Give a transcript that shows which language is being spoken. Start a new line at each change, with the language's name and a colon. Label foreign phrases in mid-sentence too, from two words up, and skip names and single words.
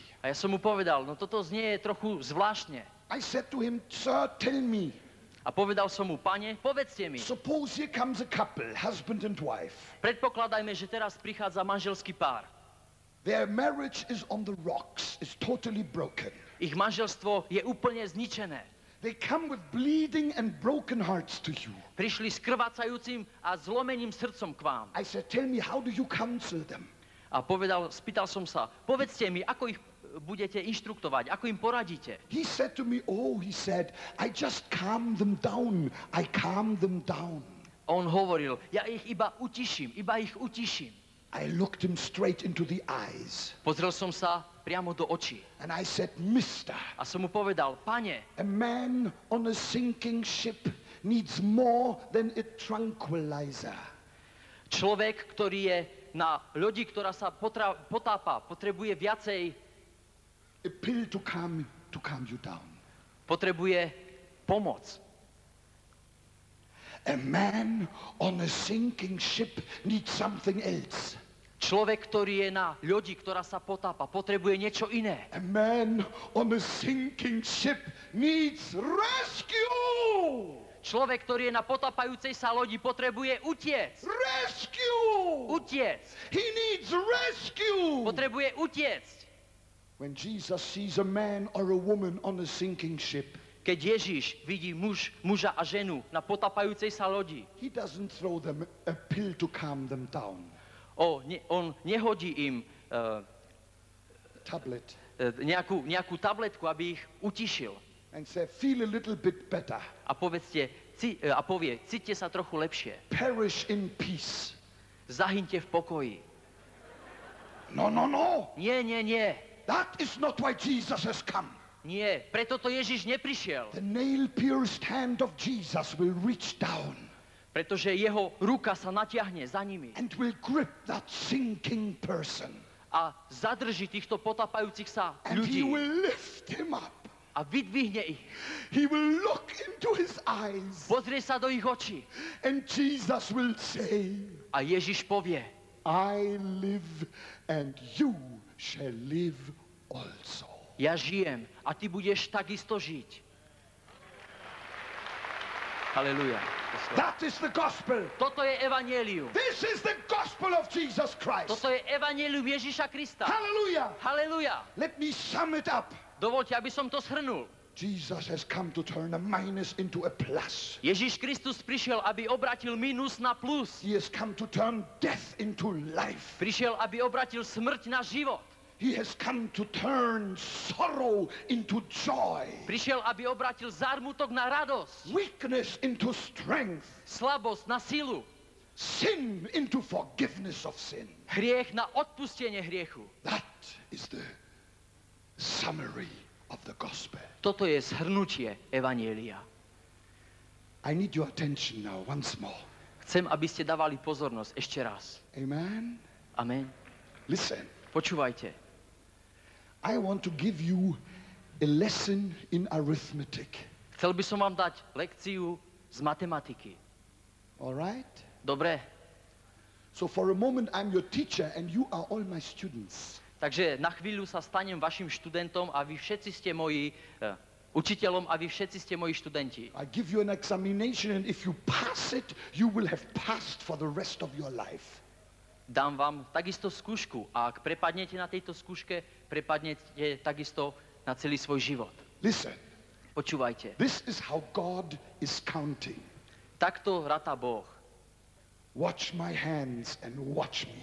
Slovak: A ja som mu povedal, no toto znie trochu zvláštne.
English: I said to him, sir, tell me.
Slovak: A povedal som mu, pane, povedzte mi.
English: Suppose here comes a couple, husband and wife.
Slovak: Predpokladajme, že teraz prichádza manželský pár.
English: Their marriage is on the rocks, is totally broken.
Slovak: Ich manželstvo je úplne zničené.
English: They come with bleeding and broken hearts to you.
Slovak: Prišli s krvácajúcim a zlomeným srdcom k vám.
English: I said, tell me, how do you counsel them?
Slovak: A spýtal som sa, povedzte mi, ako ich budete inštruktovať, ako im poradíte.
English: He said to me, I just calm them down. I calm them down.
Slovak: On hovoril, ja ich iba ich utiším.
English: I looked him straight into the eyes.
Slovak: Pozrel som sa priamo do očí.
English: And I said, Mister,
Slovak: a som mu povedal, pane,
English: a man on a sinking ship needs more than a tranquilizer.
Slovak: Človek, ktorý je na lodi, ktorá sa potápa, potrebuje viacej
English: a pill to calm you down.
Slovak: Potrebuje pomoc.
English: A man on a sinking ship needs something else.
Slovak: Človek, ktorý je na ľodi, ktorá sa potápa, potrebuje niečo iné.
English: A man on a sinking ship needs rescue.
Slovak: Človek, ktorý je na potápajúcej sa lodi, potrebuje utiec.
English: Rescue.
Slovak: Utiec.
English: He needs rescue.
Slovak: Potrebuje utiecť.
English: When Jesus sees a man or a woman on a sinking ship,
Slovak: Keď Ježiš vidí muža a ženu na potápajúcej sa lodi,
English: he doesn't throw them a pill to calm them down.
Slovak: on nehodí im Tablet. nejakú tabletku, aby ich utišil.
English: And say, feel a little bit better.
Slovak: A povie, cíťte sa trochu lepšie.
English: Perish in peace.
Slovak: Zahyňte v pokoji.
English: No, no, no.
Slovak: Nie, nie, nie.
English: That is not why Jesus has come.
Slovak: Nie, preto to Ježiš neprišiel.
English: The nail-pierced hand of Jesus will reach down
Slovak: Pretože jeho ruka sa natiahne za nimi
English: and will grip that sinking person.
Slovak: a zadrží týchto potápajúcich sa
English: And he
Slovak: ľudí
English: will lift him up.
Slovak: a vydvihne ich.
English: He will look into his eyes.
Slovak: Pozrie sa do ich očí
English: And Jesus will say,
Slovak: a Ježiš povie,
English: I live and you shall live also.
Slovak: ja žijem a ty budeš takisto žiť. Halelujá.
English: That is the gospel.
Slovak: Toto je evanjelium.
English: This is the gospel of Jesus Christ.
Slovak: Toto je evanjelium Ježiša Krista.
English: Hallelujah.
Slovak: Halelujá.
English: Let me sum it up.
Slovak: Dovoľte, aby som to shrnul.
English: Jesus has come to turn a minus into a plus.
Slovak: Ježiš Kristus prišiel, aby obratil minus na plus.
English: He has come to turn death into life.
Slovak: Prišiel, aby obratil smrť na život.
English: He has come to turn sorrow into joy.
Slovak: Prišiel, aby obratil zármutok na radosť.
English: Weakness into strength.
Slovak: Slabosť na silu.
English: Sin into forgiveness of sin.
Slovak: Hriech na odpustenie hriechu.
English: That is the summary of the gospel.
Slovak: Toto je zhrnutie evanjelia.
English: I need your attention now once more.
Slovak: Chcem, aby ste dávali pozornosť ešte raz.
English: Amen.
Slovak: Amen.
English: Listen,
Slovak: Počúvajte.
English: I want to give you a lesson in arithmetic.
Slovak: Chcel by som vám dať lekciu z matematiky.
English: All right?
Slovak: Dobre?
English: So for a moment I'm your teacher and you are all my students.
Slovak: Takže na chvíľu sa stanem vašim študentom a vy všetci ste moji učiteľom a vy všetci ste moji študenti.
English: I give you an examination and if you pass it, you will have passed for the rest of your life.
Slovak: Dám vám takisto skúšku a ak prepadnete na tejto skúške, prepadnete takisto na celý svoj život.
English: Listen,
Slovak: Počúvajte.
English: this is how God is counting.
Slovak: Takto ratá Boh.
English: Watch my hands and watch me.